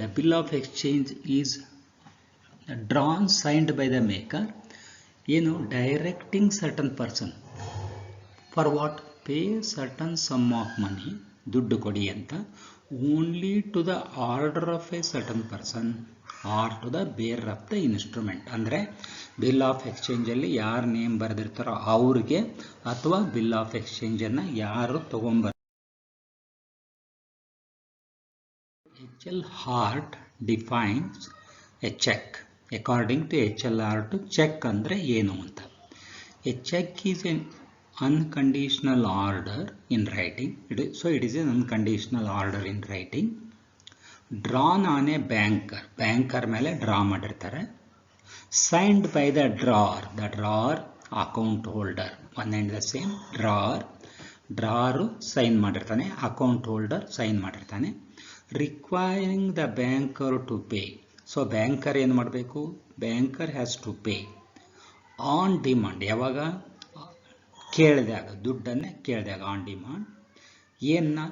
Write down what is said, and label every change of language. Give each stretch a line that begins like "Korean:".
English: The bill of exchange is drawn, signed by the maker, directing certain person for what? Pay certain sum of money,
Kannada: ದುಡ್ಡು ಕೊಡಿ ಅಂತ,
English: only to the order of a certain person or to the bearer of the instrument.
Kannada: ಅಂದರೆ bill of ಎಕ್ಸ್ಚೇಂಜಲ್ಲಿ ಯಾರು name ಬರೆದಿರ್ತಾರೋ ಅವ್ರಿಗೆ ಅಥವಾ bill of ಎಕ್ಸ್ಚೇಂಜನ್ನು ಯಾರು ತಗೊಂಬರ್.
English: HL Hart defines a check. According to HL Hart, check
Kannada: ಅಂದರೆ ಏನು ಅಂತ.
English: A check is an unconditional order in writing. So it is an unconditional order in writing drawn on a banker
Kannada: ಮೇಲೆ draw ಮಾಡಿರ್ತಾರೆ.
English: Signed by the drawer account holder. One and the same.
Kannada: drawer sign ಮಾಡಿರ್ತಾನೆ, account holder sign ಮಾಡಿರ್ತಾನೆ.
English: Requiring the banker to pay.
Kannada: So banker ಏನು ಮಾಡಬೇಕು?
English: Banker has to pay on demand.
Kannada: ಯಾವಾಗ? ಕೇಳಿದಾಗ, ದುಡ್ಡನ್ನು ಕೇಳಿದಾಗ
English: On demand.
Kannada: ಏನ್ನ?